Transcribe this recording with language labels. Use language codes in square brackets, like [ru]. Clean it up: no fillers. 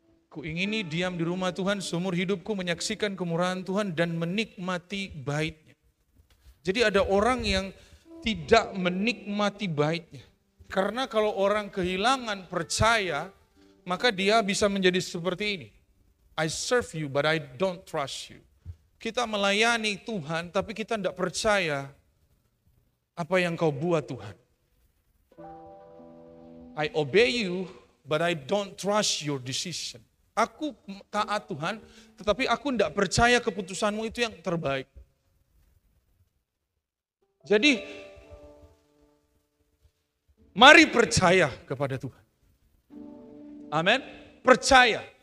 [id] Kuingini diam di rumah Tuhan seumur hidupku, menyaksikan kemurahan Tuhan dan menikmati baitnya. Jadi ada orang yang tidak menikmati baitnya. Karena kalau orang kehilangan percaya, maka dia bisa menjadi seperti ini. [en] I serve you but I don't trust you. [id] Kita melayani Tuhan tapi kita tidak percaya apa yang kau buat Tuhan. [en] I obey you but I don't trust your decision. [id] Aku taat Tuhan tetapi aku tidak percaya keputusanmu itu yang terbaik. Jadi mari percaya kepada Tuhan. Amin. Percaya.